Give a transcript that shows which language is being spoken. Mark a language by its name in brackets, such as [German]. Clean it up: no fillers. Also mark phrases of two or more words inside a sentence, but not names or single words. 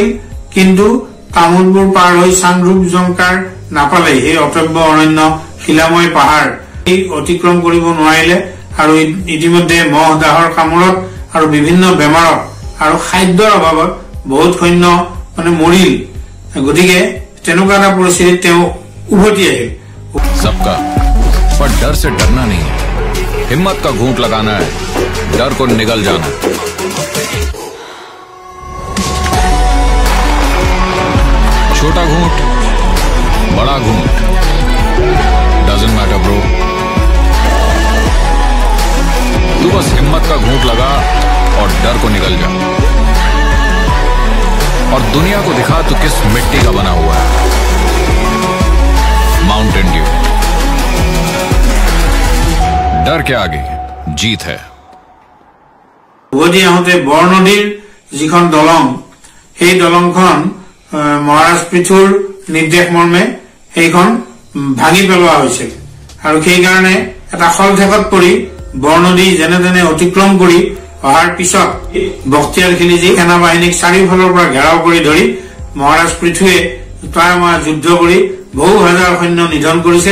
[Assamese] কিন্তু তামুলপুৰ পাৰ হৈ চাংদ্ৰুপ, জংকাৰ নাপালে সেই অটব্য অৰণ্য শিলাময় পাহাৰ এই অতিক্ৰম কৰিব নোৱাৰিলে। আৰু ইতিমধ্যে মহ দাহৰ কামোৰত আৰু বিভিন্ন বেমাৰত আৰু খাদ্যৰ অভাৱত বহুত সৈন্য মানে মৰিল। গতিকে তেনেকুৱা এটা পৰিস্থিতিত তেওঁ উভতি আহিল। [Hindi] सबका पर डर से डरना नहीं है, हिम्मत का घूंट लगाना है, डर को निगल जाना। छोटा घूंट, बड़ा घूंट, [English] doesn't matter bro, [Hindi] तू बस हिम्मत का घूंट लगा और डर को निगल जा, और दुनिया को दिखा तू किस मिट्टी का बना हुआ है। माउंटेन ड्यू, डर के आगे जीत है। [Assamese] উভতি আহোঁতে বৰনদীৰ যিখন দলং, সেই দলংখন মহাৰাজ পৃথুৰ নিৰ্দেশ মৰ্মে সেইখন ভাঙি পেলোৱা হৈছিল। আৰু সেইকাৰণে এটা খলঠেকত পৰি বৰনদী যেনে তেনে অতিক্ৰম কৰি অহাৰ পিছত বখতিয়াৰ খিলজী সেনা বাহিনীক চাৰিওফালৰ পৰা ঘেৰাও কৰি ধৰি মহাৰাজ পৃথুৱে তয়ামা যুদ্ধ কৰি বহু হাজাৰ সৈন্য নিধন কৰিছিল।